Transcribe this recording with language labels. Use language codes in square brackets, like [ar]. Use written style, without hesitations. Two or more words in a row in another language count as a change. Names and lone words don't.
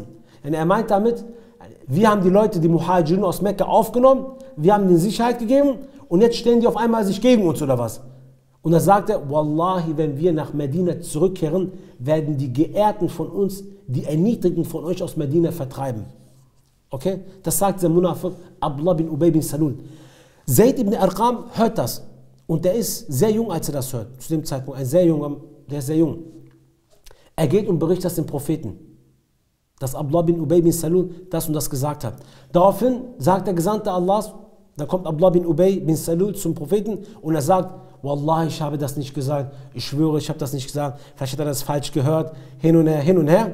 [de] Und er meint damit, wir haben die Leute, die Muhajirun aus Mekka aufgenommen, wir haben ihnen Sicherheit gegeben und jetzt stellen die auf einmal sich gegen uns oder was? Und da sagt er, Wallahi, wenn wir nach Medina zurückkehren, werden die Geehrten von uns, die Erniedrigten von euch aus Medina vertreiben. Okay? Das sagt der Munafiq Abdullah bin Ubay bin Salul. Zayd ibn Arqam hört das. Und der ist sehr jung, als er das hört. Zu dem Zeitpunkt, der ist sehr jung. Er geht und berichtet das dem Propheten, dass Abdullah bin Ubay bin Salul das und das gesagt hat. Daraufhin sagt der Gesandte Allahs, da kommt Abdullah bin Ubay bin Salul zum Propheten und er sagt, Wallahi, ich habe das nicht gesagt, ich schwöre, ich habe das nicht gesagt, vielleicht hat er das falsch gehört, hin und her.